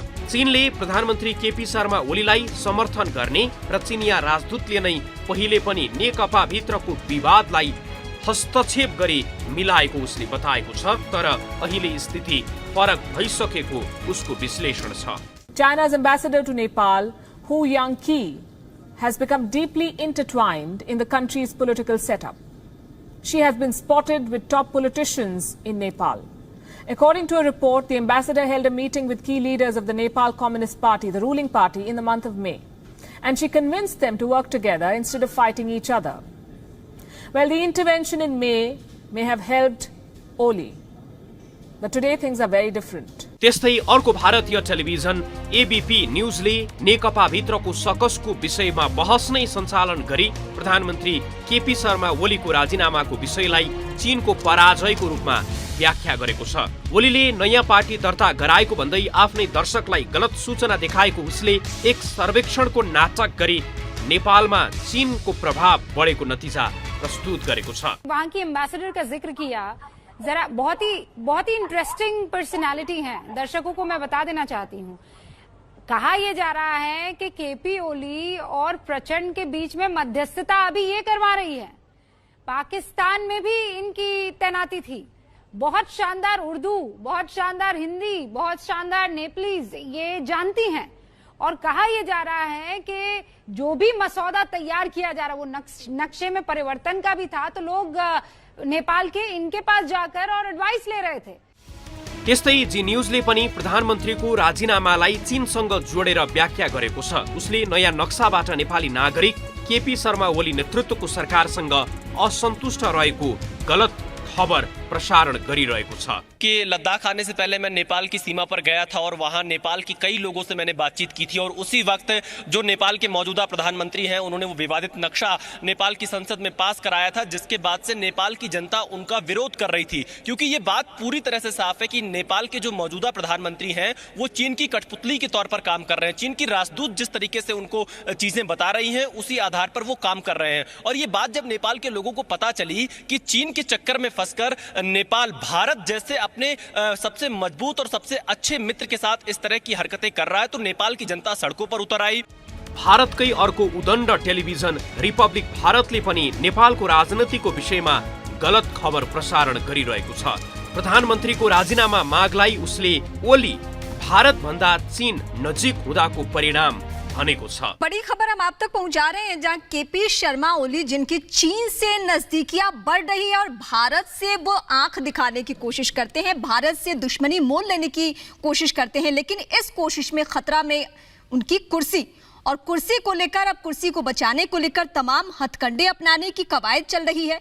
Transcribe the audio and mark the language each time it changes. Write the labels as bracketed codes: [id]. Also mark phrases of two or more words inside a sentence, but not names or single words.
[ne] चीनले प्रधानमन्त्री केपी शर्मा ओलीलाई समर्थन गर्ने र चिनिया राजदूतले नै पहिले पनि नेकपा भित्रको विवादलाई हस्तक्षेप गरी मिलाएको उसले बताएको छ। तर अहिले स्थिति फरक भइसकेको उसको विश्लेषण छ। [en] China's ambassador to Nepal, Hu Yangqi, has become deeply intertwined in the country's political setup. She has been spotted with top politicians in Nepal. According to a report, the ambassador held a meeting with key leaders of the Nepal Communist Party, the ruling party, in the month of May. And she convinced them to work together instead of fighting each other. Well, the intervention in may have helped Oli. But today things are very different. [ne] त्यस्तै अर्को भारतीय टेलिभिजन एबीपी न्यूजले नेकपा भित्रको सकसको विषयमा बहस नै सञ्चालन गरी प्रधानमन्त्री केपी शर्मा ओलीको राजीनामाको विषयलाई चीनको पराजयको रूपमा व्याख्या गरेको छ। ओलीले नयाँ पार्टी दर्ता गराएको भन्दै आफ्नै दर्शकलाई गलत सूचना देखाएको उसले एक सर्वेक्षणको नाटक गरी नेपालमा चीनको प्रभाव बढेको नतिजा प्रस्तुत गरेको छ। [hi] वहाँ की एम्बेसडर का जिक्र किया, जरा बहुत ही [en] interesting personality [hi] है, दर्शकों को मैं बता देना चाहती हूँ। कहा यह जा रहा है कि केपी ओली और प्रचंड के बीच में मध्यस्थता अभी ये करवा रही है। पाकिस्तान में भी इनकी तैनाती थी। बहुत शानदार उर्दू, बहुत शानदार हिंदी, बहुत शानदार नेपालीज ये जानती हैं। और कहा यह जा रहा है कि जो भी मसौदा तैयार किया जा रहा है वो नक्शे में परिवर्तन का भी था, तो लोग नेपाल के इनके पास जाकर और एडवाइस ले रहे थे। [ne] त्यस्तै जी न्यूजले पनि प्रधानमन्त्रीको राजीनामालाई चीनसँग जोडेर व्याख्या गरेको छ। उसले नयाँ नक्साबाट नेपाली नागरिक केपी शर्मा ओली नेतृत्वको सरकारसँग असन्तुष्ट रहेको गलत खबर प्रसारण गरिरहेको छ [hi] कि लद्दाख आने से पहले मैं नेपाल की सीमा पर गया था और वहां नेपाल की कई लोगों से मैंने बातचीत की थी और उसी वक्त जो नेपाल के मौजूदा प्रधानमंत्री हैं उन्होंने वो विवादित नक्शा नेपाल की संसद में पास कराया था, जिसके बाद से नेपाल की जनता उनका विरोध कर रही थी। क्योंकि ये बात पूरी तरह से साफ है कि नेपाल के जो मौजूदा प्रधानमंत्री हैं वो चीन की कठपुतली के तौर पर काम कर रहे हैं। चीन की राजदूत जिस तरीके से उनको चीजें बता रही हैं उसी आधार पर वो काम कर रहे हैं। और ये बात जब नेपाल के लोगों को पता चली कि चीन के चक्कर में फंसकर नेपाल भारत जैसे अपने सबसे मजबूत और सबसे अच्छे मित्र के साथ इस तरह की हरकतें कर रहा है, तो नेपाल की जनता सड़कों पर उतर आई। [ne] भारतकै अर्को उदण्ड टेलिभिजन रिपब्लिक भारतले पनि नेपालको राजनीतिको विषयमा गलत खबर प्रसारण गरिरहेको छ। प्रधानमन्त्रीको राजीनामा मागलाई उसले ओली भारतभन्दा चीन नजिक हुँदाको परिणाम भनेको छ। [hi] बड़ी खबर हम आप तक पहुंचा रहे हैं, जहां केपी शर्मा ओली जिनकी चीन से नजदीकियां बढ़ रही है और भारत से वो आंख दिखाने की कोशिश करते हैं, भारत से दुश्मनी मोल लेने की कोशिश करते हैं, लेकिन इस कोशिश में खतरा में उनकी कुर्सी और कुर्सी को लेकर, अब कुर्सी को बचाने को लेकर तमाम हथकंडे अपनाने की कवायद चल रही है।